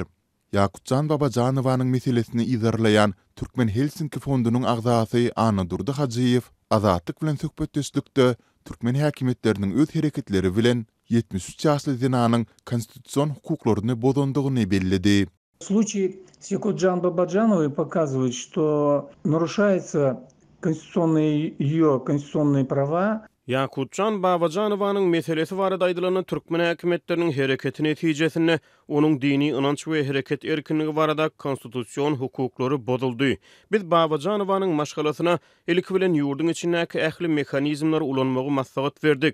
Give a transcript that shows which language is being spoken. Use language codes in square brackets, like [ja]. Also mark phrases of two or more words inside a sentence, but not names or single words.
[tk] Yakutcan Babajanowyň meselesini izarlayan Türkmen Helsinki fondunyň agzasy Anadurdy Hajyýew azatlyk bilen söhbetdeşlikde Türkmen häkimetleriniň öz hereketleri bilen 73 ýaşly zinanyň konstitusiýon hukuklaryny bozandygyny bellidi. [ru] Случай с Якутджан Бабаджановой показывает, что нарушаются её конституционные права. [tk] Yakutcan Babajanowyň meselesi barada aýdylan Türkmen häkimetleriniň hereketi netijesinde onuň dini ynanç we hereket erkinligi barada konstitusiýon hukuklary bozuldy. Biz Babajanowyň maşgalasyna ilki bilen ýurdun içindäki ähli mehanizmlary ulanmagy maslahat berdik.